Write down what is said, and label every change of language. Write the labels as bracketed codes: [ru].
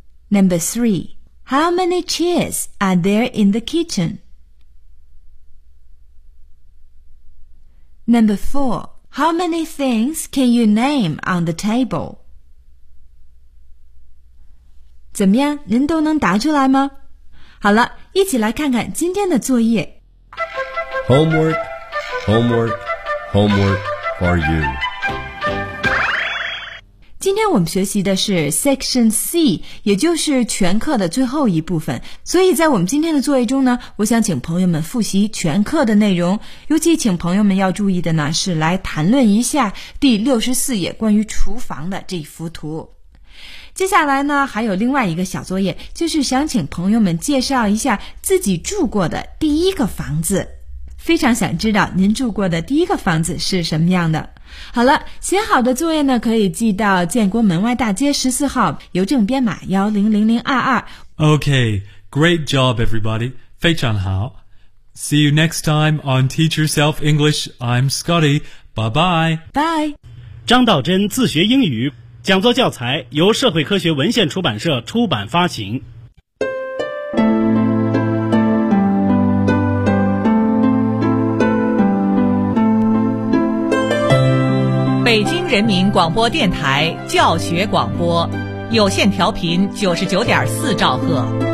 [en] Number three, how many chairs are there in the kitchen? Number four, how many things can you name on the table? [zh] 怎么样，您都能答出来吗？好了，一起来看看今天的作业。 [en] Homework for you. [zh] 今天我们学习的是 Section C， 也就是全课的最后一部分。所以在我们今天的作业中呢，我想请朋友们复习全课的内容。尤其请朋友们要注意的呢，是来谈论一下第64页关于厨房的这一幅图。接下来呢，还有另外一个小作业，就是想请朋友们介绍一下自己住过的第一个房子。非常想知道您住过的第一个房子是什么样的。好了，写好的作业呢，可以寄到建国门外大街14号，邮政编码100022。 [en] Okay, great job everybody, [zh] 非常好。 [en] See you next time on Teach Yourself English, I'm Scotty, bye bye. Bye. [zh] 张道真自学英语，讲座教材由社会科学文献出版社出版发行。北京人民广播电台教学广播，有线调频99.4兆赫。